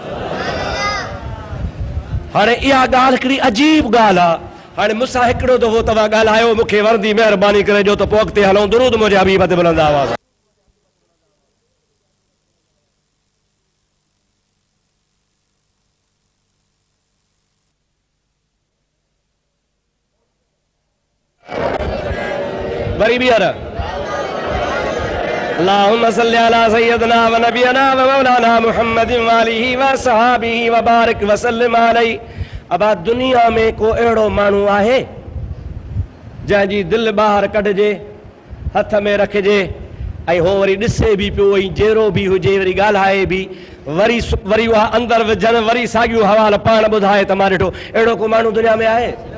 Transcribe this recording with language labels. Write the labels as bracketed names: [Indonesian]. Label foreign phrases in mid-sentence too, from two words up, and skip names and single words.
[Sindhi] हाणे इहा ॻाल्हि हिकिड़ी अजीब ॻाल्हि आहे हाणे मूंसां हिकिड़ो दफ़ो तव्हां ॻाल्हायो मूंखे वरदी महिरबानी करे जो त पोइ अॻिते हलूं दुरूद मुंहिंजे हबीब ते बुलंद आवाज़ [Arabic] वरी ॿीहर اللهم صل على سيدنا ونبينا ومولانا محمد وآله وصحبه و بارك وسلم عليه [Sindhi] अब दुनिया में को अहिड़ो माण्हू आहे जंहिंजी दिलि ॿाहिरि कढिजे हथ में रखिजे ऐं हो वरी ॾिसे बि पियो ऐं जहिड़ो बि हुजे वरी ॻाल्हाए बि वरी उहा अंदरि विझनि वरी साॻियूं हवाल पाण ॿुधाए त मां ॾिठो अहिड़ो को माण्हू दुनिया में आहे